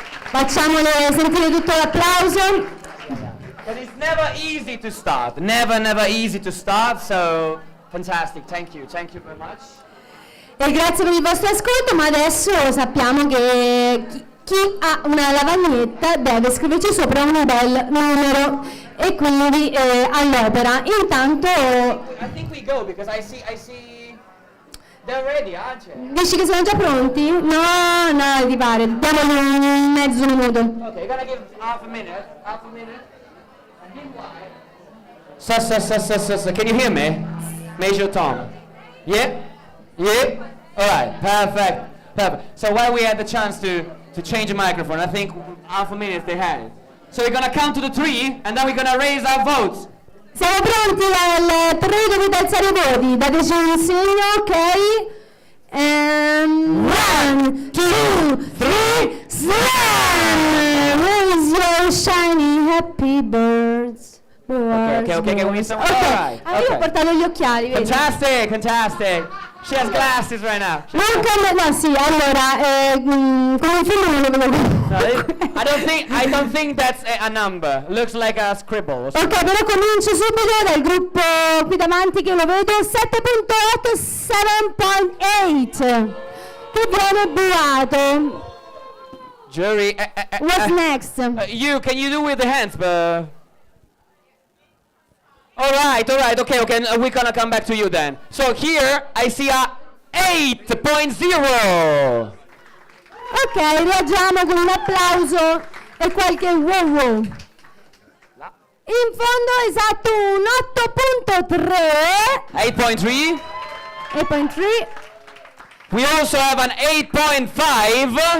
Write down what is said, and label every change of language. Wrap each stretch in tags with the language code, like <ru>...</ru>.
<it>Facciamole sentire tutto l'applauso.</it> <en>But it's never easy to start. Never easy to start. So fantastic. Thank you very much.</en> <it>E grazie per il vostro ascolto, ma adesso sappiamo che chi ha una lavagnetta deve scriverci sopra un bel numero e quindi all'opera. Intanto</it> <en>I think we go because I see they're ready, aren't you?</en> <it>dici che sono già pronti? No, ti pare, diamogli un mezzo minuto.</it> <en>Okay, you're gonna give half a minute. And meanwhile... So, can you hear me? Major Tom. Yeah? Alright, perfect. So while we had the chance to change the microphone, I think half a minute they had it. So we're gonna count to the 3 and then we're gonna raise our votes.</en> <it>Siamo pronti al 3, dovete alzare i voti, dateci un segno, ok?</it> <en>1, 2, 3, slam! Raise your shiny happy birds. Okay, we need some... Alright.</en> <it>Io ho portato gli occhiali, vedi?</it> <en>Fantastic. She has glasses right now.</en> <it>No, sì, allora, come il film non lo vedo.</it> <en>I don't think that's a number. Looks like a scribble.</en> <it>Ok, però comincio subito dal gruppo qui davanti che lo vedo, 7.8, 7.8. Che viene buato.</it> <en>Jury. What's next? Can you do with the hands? All right, okay, we're gonna come back to you then. So here I see a 8.0.</en> <it>Ok, reagiamo con un applauso e qualche wow. In fondo esatto un 8.3. 8.3. 8.3.</it> <en>We also have an 8.5.</en>